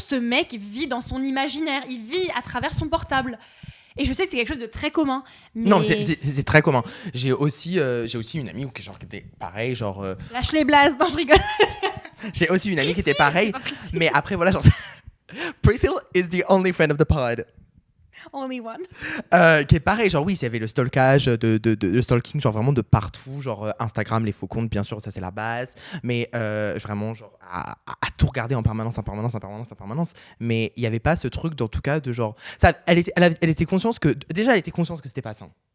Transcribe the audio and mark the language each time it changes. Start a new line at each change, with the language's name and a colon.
French: Ce mec vit dans son imaginaire, il vit à travers son portable. Et je sais que c'est quelque chose de très commun. Mais... Non, c'est très commun. J'ai aussi une amie qui était pareil, genre... Lâche les blases, non, je rigole. J'ai aussi une amie qui était pareille, mais après, voilà, genre...
English: Priscilla is the only friend of the pod. Only one.
French: Qui est pareil, genre oui, il y avait le stalkage, le stalking, genre vraiment de partout, genre Instagram, les faux comptes, bien sûr, ça c'est la base, mais vraiment genre à tout regarder en permanence, mais il n'y avait pas ce truc, en tout cas, de genre, ça, elle était consciente que, déjà elle était consciente que c'était pas sain.